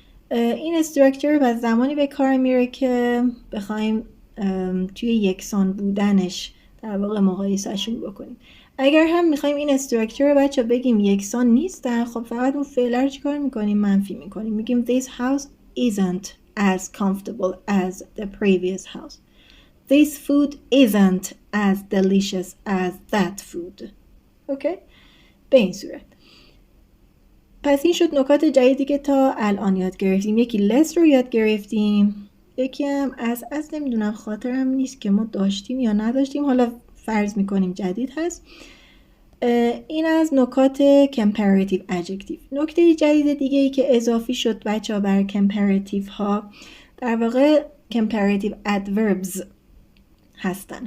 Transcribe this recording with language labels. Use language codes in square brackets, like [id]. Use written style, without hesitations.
[fa] این استراکچر و زمانی به کار میره که بخوایم توی یکسان بودنش در واقع مقایسهشون بکنیم. اگر هم میخوایم این استراکچر رو بچه بگیم یکسان نیستن، خب فقط اون فعل رو چیکار میکنیم؟ منفی میکنیم. میگیم [en] this house isn't as comfortable as the previous house. This food isn't as delicious as that food. [fa] اوکی؟ به این صورت. پس این شد نکات جدیدی که تا الان یاد گرفتیم. یکی less رو یاد گرفتیم، یکی هم از نمیدونم خاطرم نیست که ما داشتیم یا نداشتیم، حالا فرض میکنیم جدید هست. این از نکات comparative adjective. نکته جدید دیگه ای که اضافی شد بچه ها بر comparative ها در واقع comparative adverbs هستن.